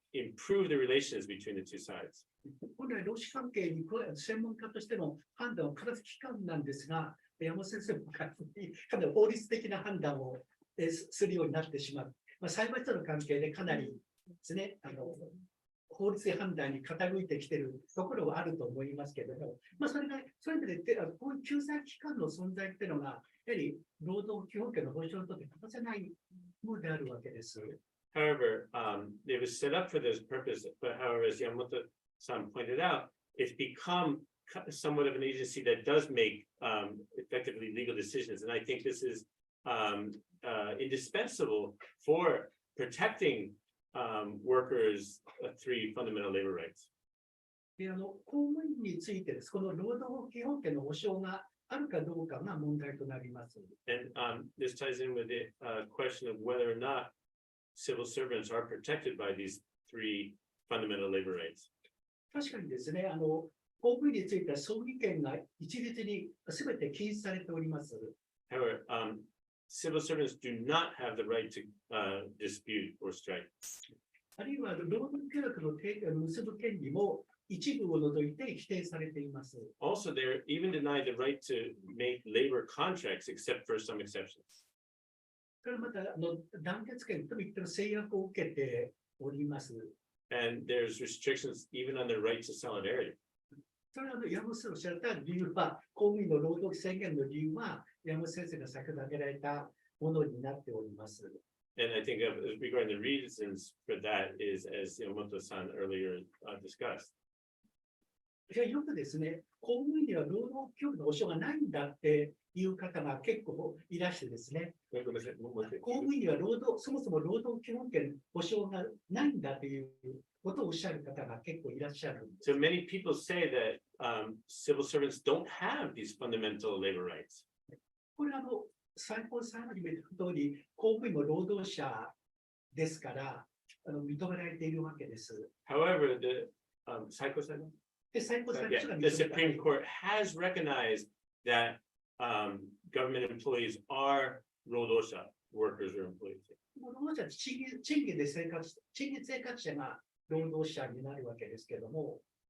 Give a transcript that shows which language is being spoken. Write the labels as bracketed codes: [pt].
[en] improve the relations between the two sides. [ja] 本来、労使関係に専門家としての判断を下す機関なんですが、山本先生もかなり法律的な判断をするようになってしまう。裁判所の関係でかなりですね、法律判断に傾いてきているところはあると思いますけれども、それが、そういう意味で、こういう救済機関の存在っていうのが、やはり労働基本権の保障にとって欠かせないものであるわけです。 [en] However, it was set up for this purpose, but however, as Yamamoto-san pointed out, it's become somewhat of an agency that does make effectively legal decisions. And I think this is indispensable for protecting workers' three fundamental labor rights. [ja] で、公務員についてです。この労働基本権の保障があるかどうかが問題となります。 [en] And this ties in with the question of whether or not civil servants are protected by these three fundamental labor rights. [ja] 確かにですね、公務員については総議権が一律に全て禁止されております。 [en] However, civil servants do not have the right to dispute or strike. [ja] あるいは労働契約の結ぶ権利も一部を除いて否定されています。 [en] Also, they're even denied the right to make labor contracts except for some exceptions. [ja] それからまた団結権といった制約を受けております。 [en] And there's restrictions even on their right to solidarity. [ja] それは山本先生おっしゃった理由は、公務員の労働宣言の理由は、山本先生が先ほど挙げられたものになっております。 [en] And I think regarding the reasons for that is, as Yamamoto-san earlier discussed. [ja] じゃあよくですね、公務員には労働基本の保障がないんだっていう方が結構いらしてですね、公務員にはそもそも労働基本権保障がないんだということをおっしゃる方が結構いらっしゃるんです。 [en] So many people say that civil servants don't have these fundamental labor rights. [ja] これ最高裁判に見た通り、公務員の労働者ですから認められているわけです。 [en] However, the [ja] 最高裁判で、最高裁判所が [en] the [ja] 認められ [en] Supreme Court has recognized that government employees are 労働者 workers or employees. [ja] 労働者は賃金生活者が労働者になるわけですけれども、